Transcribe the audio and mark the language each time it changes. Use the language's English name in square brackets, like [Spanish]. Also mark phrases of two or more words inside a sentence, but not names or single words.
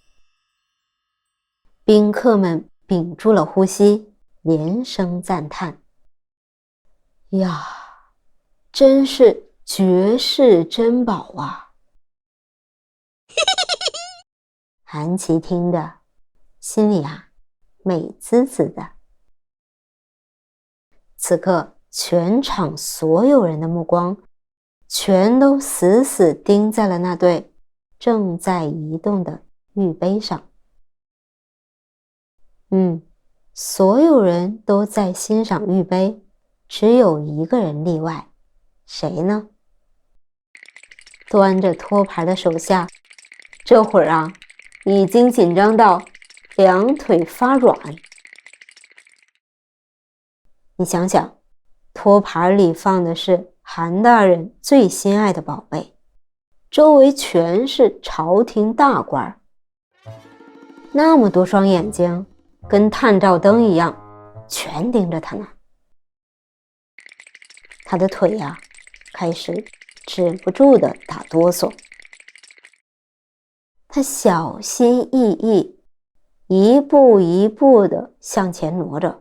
[Chinese] 賓客們屏住了呼吸，連聲讚嘆：“呀，真是絕世珍寶啊！” 韓琦聽着，心裡美滋滋的。此刻，全場所有人的目光全都死死盯在了那對正在移動的玉杯上。所有人都在欣賞玉杯，只有一個人例外。誰呢？端着托盘的手下，這會兒已經緊張到兩腿發軟。你想想，托盤裡放的是韓大人最心愛的寶貝， 周圍全是朝廷大官，那麼多雙眼睛跟探照燈一樣，全盯着他呢。他的腿呀，開始止不住的打哆嗦。他小心翼翼，一步一步的向前挪着。